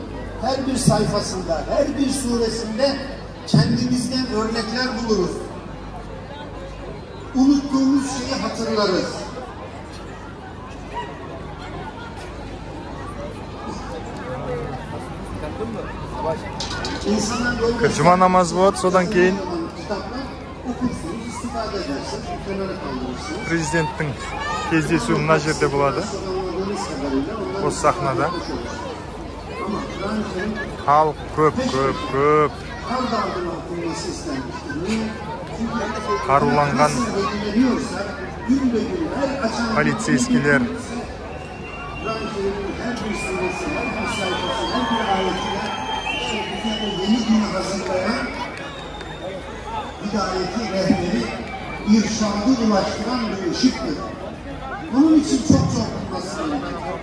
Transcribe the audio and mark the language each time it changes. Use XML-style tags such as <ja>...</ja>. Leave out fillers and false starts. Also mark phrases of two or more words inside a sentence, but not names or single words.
<tr>Her bir sayfasında, her bir suresinde kendimizden örnekler buluruz. Unuttuğumuz şeyi hatırlarız. Cuma namazı</tr> <kk>болады, содан кейін президенттің кездесуі мына жерде болады. Осы сахнада. Халық көп. Қаруланған полицейскилер.</kk> <tr>Yeni gün hazırlayan, hidayeti, rehberi, irşadı ulaştıran bir ışıktır. Onun için çok okunması gerekiyor.</tr>